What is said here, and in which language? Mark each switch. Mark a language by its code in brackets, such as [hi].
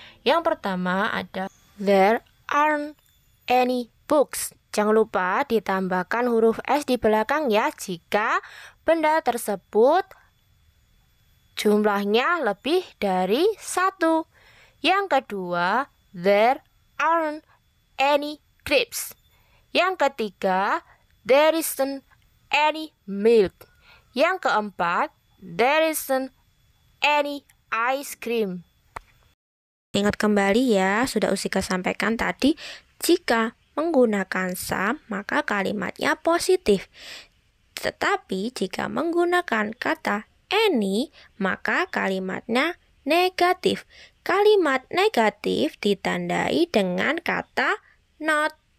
[id] Yang pertama ada [en] there aren't any books. [id] Jangan lupa ditambahkan huruf S di belakang ya jika benda tersebut jumlahnya lebih dari 1. Yang kedua, [en] there aren't any grapes. [id] Yang ketiga, [en] there isn't any milk. [id] Yang keempat, [en] there isn't any ice cream. [id] Ingat kembali ya, sudah Usika sampaikan tadi, jika menggunakan some, maka kalimatnya positif. Tetapi jika menggunakan kata any, maka kalimatnya negatif. Kalimat negatif ditandai dengan kata not.